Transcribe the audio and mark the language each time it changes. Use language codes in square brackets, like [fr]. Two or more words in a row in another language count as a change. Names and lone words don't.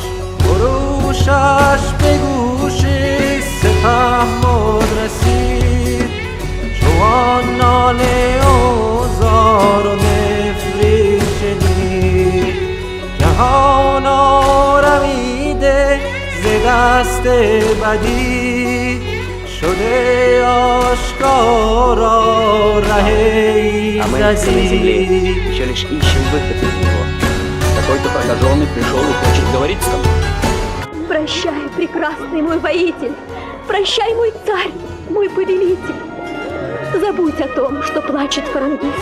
[fa] خروشش به گوش سپهبد رسید جوان ناله و زار و نفرین شنید جهان آرمیده ز دست بدی شده آشکارا ره [ru] А мы на всей земле [fa] ایزدی [ru] еще лишь ищем выход из него. Какой-то прокаженный пришел и хочет говорить с тобой. Прощай, прекрасный мой воитель! Прощай, мой царь, мой повелитель! Забудь о том, что плачет Фарангис.